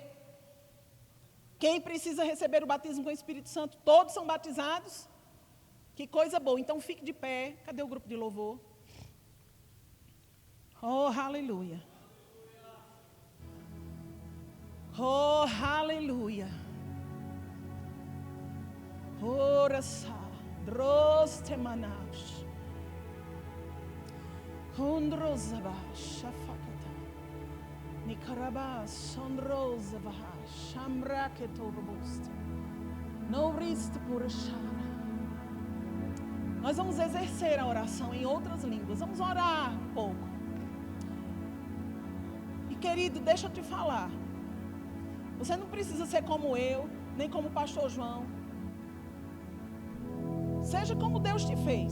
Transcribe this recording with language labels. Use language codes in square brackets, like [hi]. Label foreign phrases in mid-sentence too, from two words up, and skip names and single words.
[pt] Quem precisa receber o batismo com o Espírito Santo? Todos são batizados? Que coisa boa. Então fique de pé. Cadê o grupo de louvor? Oh, aleluia. Oh, aleluia. Ora sa, droste manaus. Condrosava, shafakata. Nikaraba, sondrosava, shamraketorubusta. Nouriste purashara. Nós vamos exercer a oração em outras línguas. Vamos orar um pouco. E querido, deixa eu te falar. Você não precisa ser como eu, nem como o pastor João. Seja como Deus te fez.